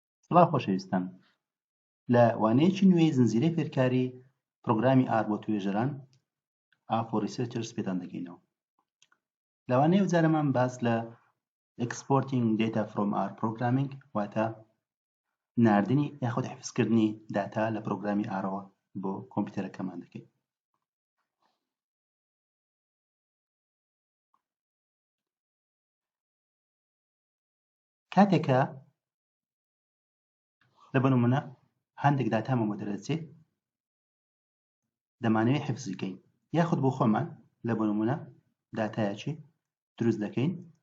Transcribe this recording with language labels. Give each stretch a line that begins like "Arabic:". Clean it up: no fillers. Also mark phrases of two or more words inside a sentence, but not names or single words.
Central Kurdish: بڵاو خۆشەویستان، لە وانەیەکی نوێی زنجیرەی فێرکاری پرۆگرامی ئار بۆ توێژەران
English: for researchers
Central Kurdish: پێتان دەگەینەوە. لەوانەیە جارەمان باس لە
English: exporting data from R programming
Central Kurdish: واتە ناردنی یاخود حفظکردنی داتا لە پرۆگرامی ئارەوە بۆ کۆمپیوتەرەکەمان دەکەین. کاتێکە لە بنمونە هەندێک داتامە بۆ دەرەچێت دەمانەوێت حفزی بکەین یاخود بۆ خۆمان لە بنمونە داتایەکی دروست دەکەین.